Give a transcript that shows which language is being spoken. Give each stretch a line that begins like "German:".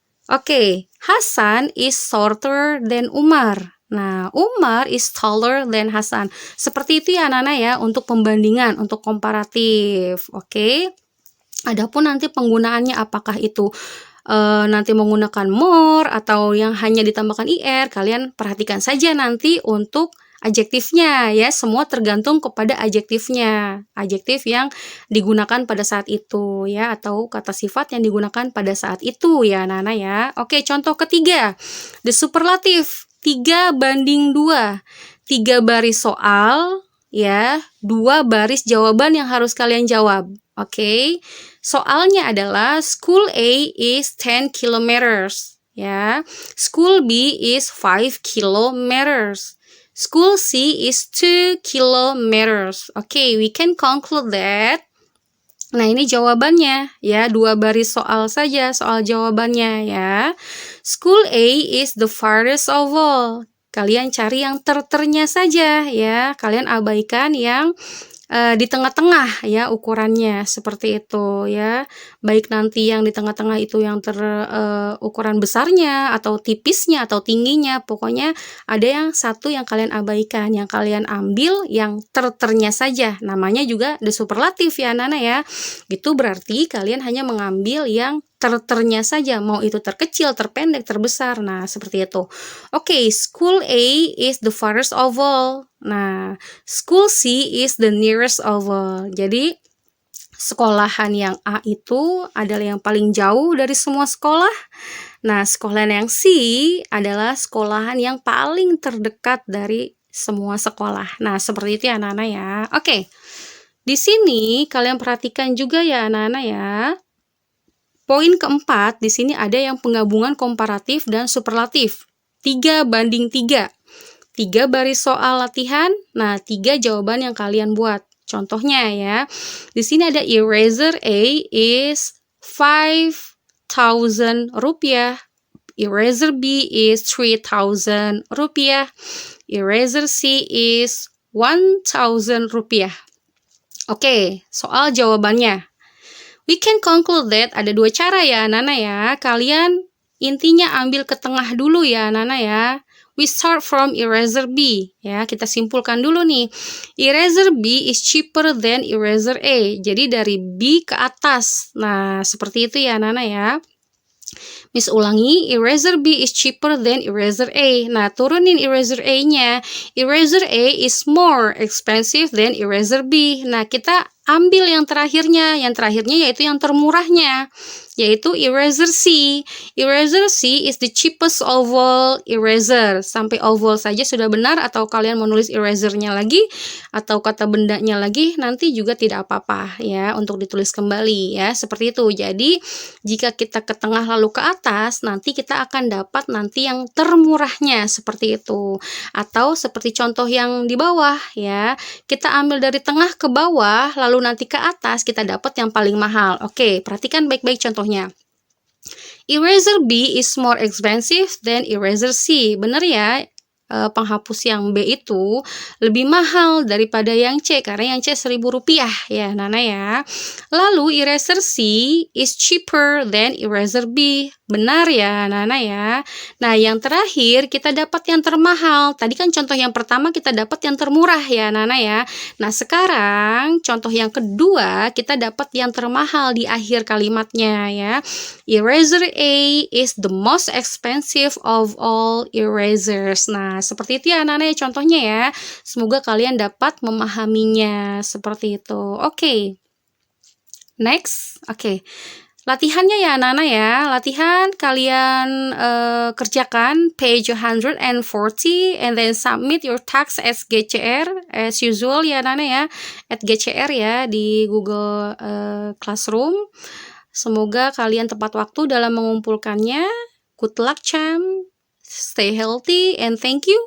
English: Oke, Hasan is shorter than Umar. Nah, Umar is taller than Hasan.
Indonesian: Seperti itu ya, Nana ya, untuk pembandingan, untuk komparatif. Oke. Adapun nanti penggunaannya apakah itu nanti menggunakan more atau yang hanya ditambahkan ir, kalian perhatikan saja nanti untuk adjektifnya ya, semua tergantung kepada adjektifnya. Adjektif yang digunakan pada saat itu ya, atau kata sifat yang digunakan pada saat itu ya anak-anak ya. Oke, contoh ketiga, the superlative 3:2. 3 baris soal ya, 2 baris jawaban yang harus kalian jawab. Oke.
English: Soalnya adalah school A is 10 kilometers ya. School B is 5 kilometers. School C is 2 kilometers. Okay, we can conclude that.
Indonesian: Nah, ini jawabannya ya, 2 baris soal saja, soal jawabannya ya.
English: School A is the farthest of all.
Indonesian: Kalian cari yang terternya saja ya. Kalian abaikan yang di tengah-tengah ya ukurannya, seperti itu ya. Baik nanti yang di tengah-tengah itu yang ukuran besarnya atau tipisnya atau tingginya, pokoknya ada yang satu yang kalian abaikan, yang kalian ambil yang terternya saja. Namanya juga the superlative ya anak-anak ya. Itu berarti kalian hanya mengambil yang terternya saja, mau itu terkecil, terpendek, terbesar. Nah, seperti itu.
English: Oke, school A is the farthest of all. Nah, school C is the nearest of all.
Indonesian: Jadi, sekolahan yang A itu adalah yang paling jauh dari semua sekolah. Nah, sekolahan yang C adalah sekolahan yang paling terdekat dari semua sekolah. Nah, seperti itu ya anak-anak ya. Oke. Di sini kalian perhatikan juga ya anak-anak ya. Poin keempat, di sini ada yang penggabungan komparatif dan superlatif. 3:3. 3 baris soal latihan, nah 3 jawaban yang kalian buat. Contohnya ya, di sini ada eraser A is 5.000 rupiah.
English: Eraser B is 3.000 rupiah. Eraser C is 1.000 rupiah.
Indonesian: Oke, soal jawabannya. We can conclude that ada 2 cara ya anak-anak ya. Kalian intinya ambil ke tengah dulu ya anak-anak ya.
English: We start from eraser B ya. Kita simpulkan dulu nih. Eraser B is cheaper than eraser A.
Indonesian: Jadi dari B ke atas. Nah, seperti itu ya anak-anak ya.
English: Miss ulangi, eraser B is cheaper than eraser A.
Indonesian: Nah, turunin eraser A-nya.
English: Eraser A is more expensive than eraser B.
Indonesian: Nah, kita ambil yang terakhirnya yaitu yang termurahnya, yaitu eraser C.
English: Eraser C is the cheapest of all eraser.
Indonesian: Sampai of all saja sudah benar, atau kalian mau nulis erasernya lagi atau kata bendanya lagi, nanti juga tidak apa-apa ya untuk ditulis kembali ya, seperti itu. Jadi jika kita ke tengah lalu ke atas, nanti kita akan dapat nanti yang termurahnya, seperti itu. Atau seperti contoh yang di bawah ya, kita ambil dari tengah ke bawah lalu nanti ke atas kita dapat yang paling mahal. Oke, perhatikan baik-baik contohnya.
English: Eraser B is more expensive than eraser C. Benar ya?
Indonesian: Penghapus yang B itu lebih mahal daripada yang C, karena yang C Rp1.000 ya Nana ya.
English: Lalu eraser C is cheaper than eraser B.
Indonesian: Benar ya Nana ya. Nah, yang terakhir kita dapat yang termahal. Tadi kan contoh yang pertama kita dapat yang termurah ya Nana ya. Nah, sekarang contoh yang kedua kita dapat yang termahal di akhir kalimatnya ya.
English: Eraser A is the most expensive of all erasers.
Indonesian: Nah, seperti itu ya anak-anak ya contohnya ya. Semoga kalian dapat memahaminya seperti itu. Oke. Next. Oke. Latihannya ya anak-anak ya.
English: Latihan kalian kerjakan page 140 and then submit your task as GCR as usual ya anak-anak ya.
Indonesian: At GCR ya di Google Classroom. Semoga kalian tepat waktu dalam mengumpulkannya.
English: Good luck, Cham. Stay healthy and thank you.